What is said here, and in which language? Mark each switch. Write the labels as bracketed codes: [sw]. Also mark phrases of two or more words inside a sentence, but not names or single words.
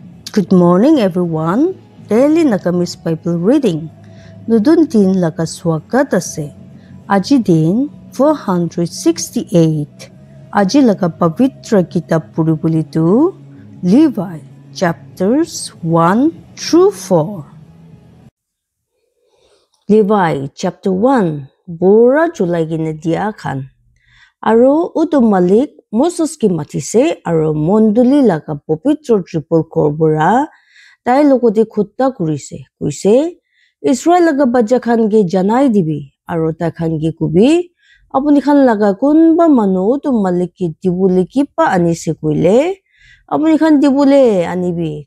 [en] Good morning, everyone. Daily Nagamis Bible Reading. [nag] Nudun din laga swagat ase. Aji din 468. Aji laga pavitra kitab puribuli tu Levi chapters 1 through 4. Levi chapter 1 Bora Julai gina dia khan. Aro utu malik Moses ki matise aro monduli laga pavitra triple korbora tai lokoti khutta kurise kuise Israel laga baja khan ge janai dibi aro ta khan ge kubi apuni khan laga kunba manu tu malik ki dibule ki pa anise kuile apuni khan dibule anibi